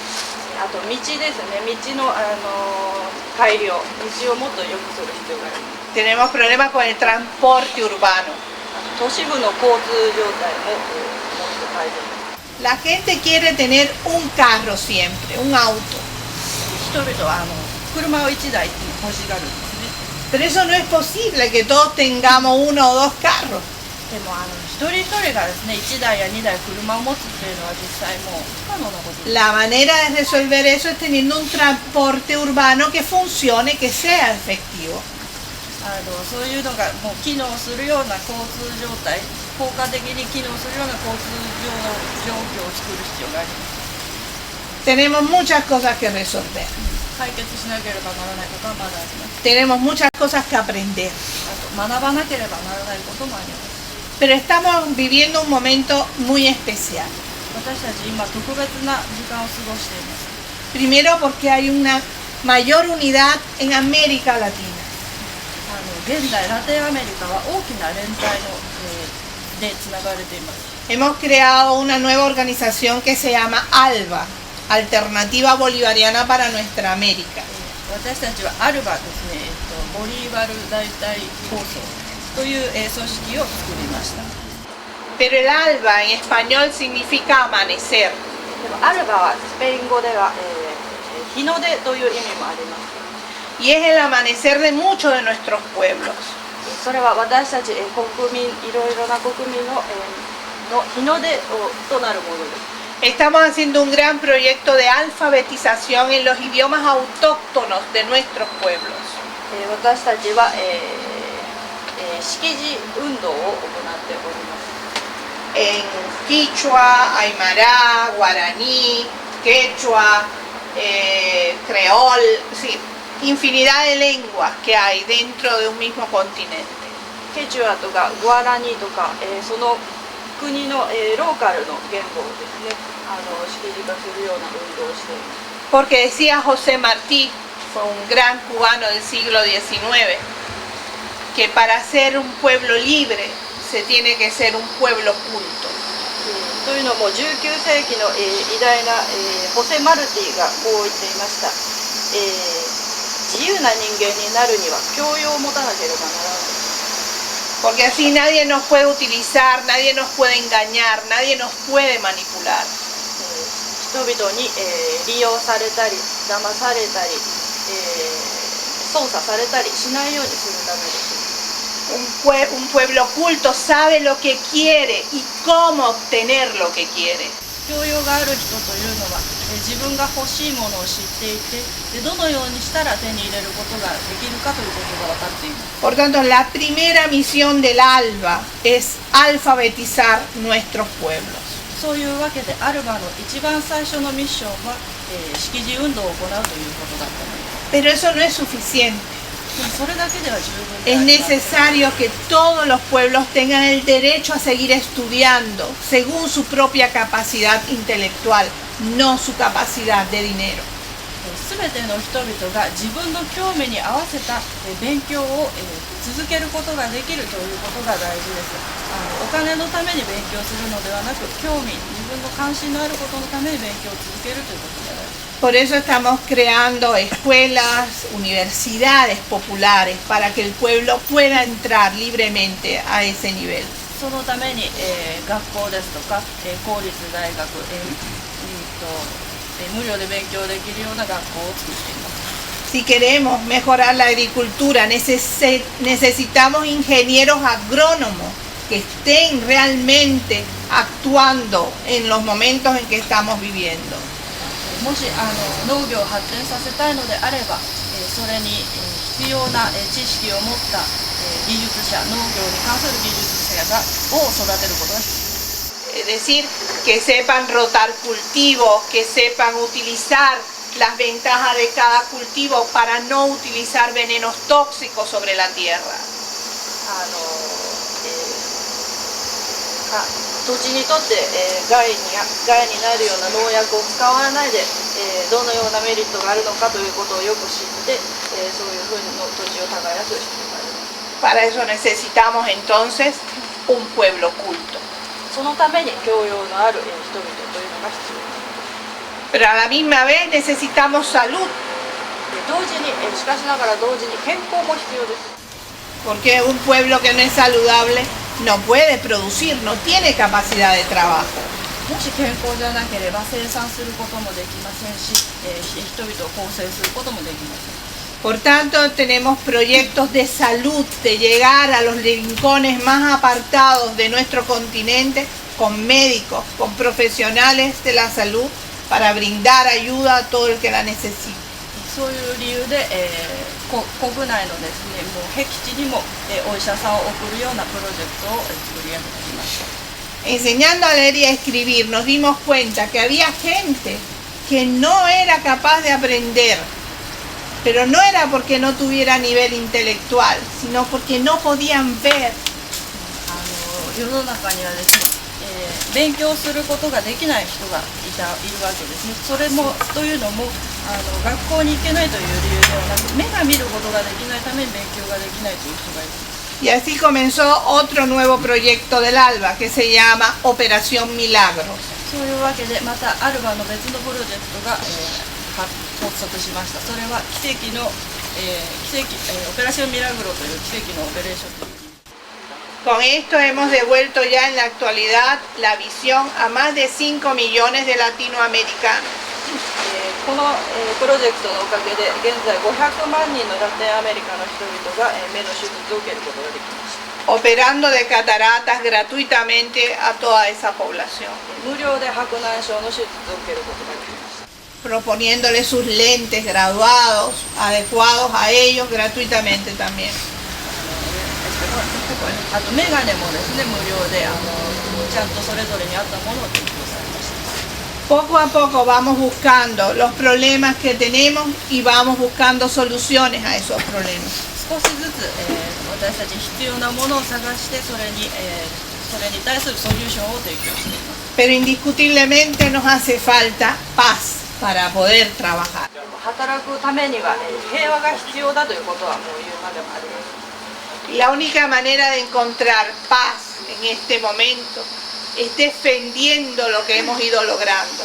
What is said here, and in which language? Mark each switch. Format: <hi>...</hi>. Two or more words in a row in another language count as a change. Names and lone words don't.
<ja>あと道ですね、道の改良、道をもっと良くする必要があります。</ja> <es>Tenemos problemas con el transporte urbano.</es> <ja>都市部の交通状態ももっと改善。</ja> <es>La gente quiere tener un carro siempre, un auto.</es> <ja>人々は車を1台欲しがるんですね。</ja> <es>Pero eso no es posible que todos tengamos uno o dos carros.</es> <ja>でも一人一人がですね、1台や2台車を持つっていうのは実際もう不可能なことです。</ja> <es>La manera de resolver eso es teniendo un transporte urbano que funcione, que sea efectivo.</es> <ja>そういうのがもう機能するような交通状態、効果的に機能するような交通状況を作る必要があります。</ja> <es>Tenemos muchas cosas que resolver.</es> <ja>解決しなければならないことはまだあります。</ja> <es>Tenemos muchas cosas que aprender.</es> <ja>あと学ばなければならないこともあります。</ja> <es>Pero estamos viviendo un momento muy especial.</es> <ja>私たち今特別な時間を過ごしています。</ja> <es>Primero porque hay una mayor unidad en América Latina.</es> <ja>現在ラテンアメリカは大きな連帯の、でつながれています。</ja> <es>Hemos creado una nueva organización que se llama ALBA, Alternativa Bolivariana para Nuestra América.</es> <ja>私たちはアルバですね、ボリーバル大隊構想という組織を作りました。</ja> <es>Pero el ALBA en español significa amanecer.</es> <ja>でもアルバはスペイン語では、日の出という意味もあります。</ja> <es>Y es el amanecer de muchos de nuestros pueblos.</es> <ja>それは私たち国民、いろいろな国民の日の出となるものです。</ja> <es>Estamos haciendo un gran proyecto de alfabetización en los idiomas autóctonos de nuestros pueblos.</es> <ja>私たちは、識字運動を行っております。</ja> <es>En Quichua, Aymara, Guaraní, Quechua, Creol, sí, infinidad de lenguas que hay dentro de un mismo continente.</es> <ja>ケチュアとかグアラニとか、その国の、ローカルの言語をですね、識字化するような運動をしています。</ja> <es>Porque decía José Martí, fue un gran cubano del siglo XIX, que para ser un pueblo libre se tiene que ser un pueblo culto.</es> <ja>というのも19世紀の、偉大な、ホセ・マルティがこう言っていました。自由な人間になるには教養を持たなければならない。</ja> <es>Porque así nadie nos puede utilizar, nadie nos puede engañar, nadie nos puede manipular.</es> <ja>人々に、利用されたり、騙されたり、操作されたりしないようにするためです。</ja> <es>Un pueblo culto sabe lo que quiere y cómo obtener lo que quiere.</es> <ja>教養がある人というのは、自分が欲しいものを知っていて、どのようにしたら手に入れることができるかということが分かっています。</ja> <es>Por tanto, la primera misión del ALBA es alfabetizar nuestros pueblos.</es> <ja>そういうわけで、アルバの一番最初のミッションは、識字運動を行うということだったのです。</ja> <es>Pero eso no es suficiente.</es> <ja>でもそれだけでは十分で</ja> <es>Es</es> <ja>ありません。</ja> <es>necesario que todos los pueblos tengan el derecho a seguir estudiando según su propia capacidad intelectual, no su capacidad de dinero.</es> <ja>すべての人々が自分の興味に合わせた勉強を続けることができるということが大事です。お金のために勉強するのではなく、興味、自分の関心のあることのために勉強を続けるということが大事です。</ja> <es>Por eso estamos creando escuelas, universidades populares para que el pueblo pueda entrar libremente a ese nivel.</es> <ja>そのために、学校ですとか、公立大学、無料で勉強できるような学校を作っています。</ja> <es>Si queremos mejorar la agricultura, necesitamos ingenieros agrónomos que estén realmente actuando en los momentos en que estamos viviendo.</es> <ja>もし農業を発展させたいのであれば、それに必要な知識を持った技術者、農業に関する技術者を育てることが必要。</ja> <es>Es decir, que sepan rotar cultivos, que sepan utilizar las ventajas de cada cultivo para no utilizar venenos tóxicos sobre la tierra.</es> <ja>土地にとって、害になるような農薬を使わないで、どのようなメリットがあるのかということをよく知って、そういうふうに土地を耕す必要があります。</ja> <es>Para eso necesitamos entonces un pueblo culto.</es> <ja>そのために教養のある人々というのが必要です。</ja> <es>Pero a la misma vez necesitamos salud.</es> <ja>同時に、しかしながら同時に健康も必要です。</ja> <es>Porque un pueblo que no es saludable no puede producir, no tiene capacidad de trabajo.</es> <ja>もし健康じゃなければ生産することもできませんし、人々を構成することもできません。</ja> <es>Por tanto, tenemos proyectos de salud, de llegar a los rincones más apartados de nuestro continente con médicos, con profesionales de la salud para brindar ayuda a todo el que la necesite.</es> <ja>そういう理由で、国内のですね、もう僻地にも、お医者さんを送るようなプロジェクトを作り上げてきました。</ja> <es>Enseñando a leer y a escribir nos dimos cuenta que había gente que no era capaz de aprender, pero no era porque no tuviera nivel intelectual, sino porque no podían ver.</es> <ja>世の中にはですね、勉強することができない人がいるわけですね。それもというのも学校に行けないという理由ではなく、目が見ることができないために勉強ができないという人がいる。</ja> <es>Y así comenzó otro nuevo proyecto del ALBA que se llama Operación Milagros.</es> <ja>そういうわけでまたアルバの別のプロジェクトが、発足しました。それは奇跡の、オペラションミラグロという奇跡のオペレーションという。</ja> <es>Con esto hemos devuelto ya en la actualidad la visión a más de 5 millones de latinoamericanos.</es> <ja>この、プロジェクトのおかげで現在500万人のラテンアメリカの人々が、目の手術を受けることができました。</ja> <es>Operando de cataratas gratuitamente a toda esa población.</es> <ja>無料で白内障の手術を受けることができました。</ja> <es>Proponiéndoles sus lentes graduados, adecuados a ellos gratuitamente también.</es> <ja>あとメガネもですね、無料でちゃんとそれぞれに合ったものを提供されました。</ja> <es>Poco a poco vamos buscando los problemas que tenemos y vamos buscando soluciones a esos problemas.</es> <ja>少しずつ、私たちに必要なものを探してそれに対するソリューションを提供しています。</ja> <es>Pero indiscutiblemente nos hace falta paz para poder trabajar.</es> <ja>働くためには、平和が必要だということはもう言うまでもあります。</ja> <es>Y la única manera de encontrar paz en este momento es defendiendo lo que hemos ido logrando.</es>